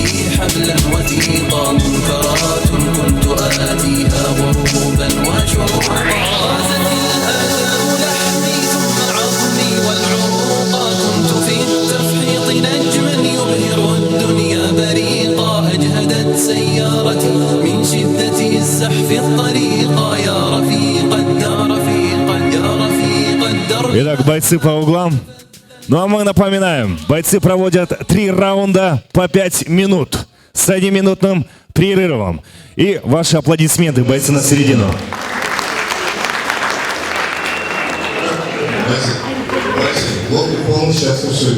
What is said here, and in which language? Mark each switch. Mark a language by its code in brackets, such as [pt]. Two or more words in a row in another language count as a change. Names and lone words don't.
[ar] حبلا وثيقا، منكرات كنت آتيها غروبا وشروقا، غازت الآثام لحمي ثم عظمي والعروقا، كنت في التفحيط نجما يبهر الدنيا بريقا، أجهدت سيارتي من شدة الزحف الطريقا، يا رفيق الدار رفيقا يا رفيق الدرب. [ru] Итак, бойцы по углам. Ну а мы напоминаем, бойцы проводят 3 раунда по 5 минут с 1-минутным перерывом. И ваши аплодисменты, бойцы, на середину. Блоки полностью отсутствуют.